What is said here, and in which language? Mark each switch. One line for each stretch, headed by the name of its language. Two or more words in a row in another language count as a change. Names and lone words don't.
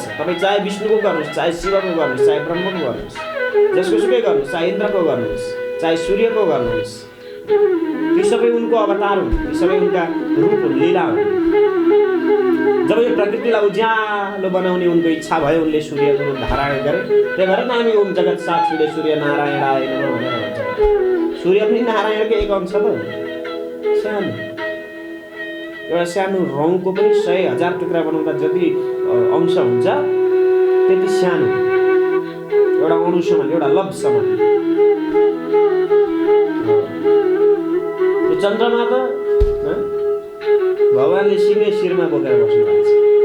Nepali: तपाईँ चाहे विष्णुको गर्नुहोस्, चाहे शिवको गर्नुहोस्, चाहे ब्रह्मको गर्नुहोस्, जसको सुकै गर्नुहोस्, चाहे इन्द्रको गर्नुहोस्, चाहे सूर्यको गर्नुहोस्, ती सबै उनको अवतार हुन्, ती सबै उनका रूप हुन्, लीला हुन्। जब यो प्रकृतिलाई उज्यालो बनाउने उनको इच्छा भयो, उनले सूर्यको रूप धारण गरे। त्यही भएर न हामी ओम जगत साक्षीले
Sanskrit: सूर्य नारायणाय नमः
Nepali: भनेर भन्छौँ। सूर्य पनि नारायणकै एक अंश त हो। सानो एउटा सानो रौँको पनि 100,000 टुक्रा बनाउँदा जति अंश हुन्छ त्यति सानो एउटा अणु समान, एउटा लव समान। यो चन्द्रमा त भगवानले सिँगै शिरमा बोकेर बस्नु भएको छ।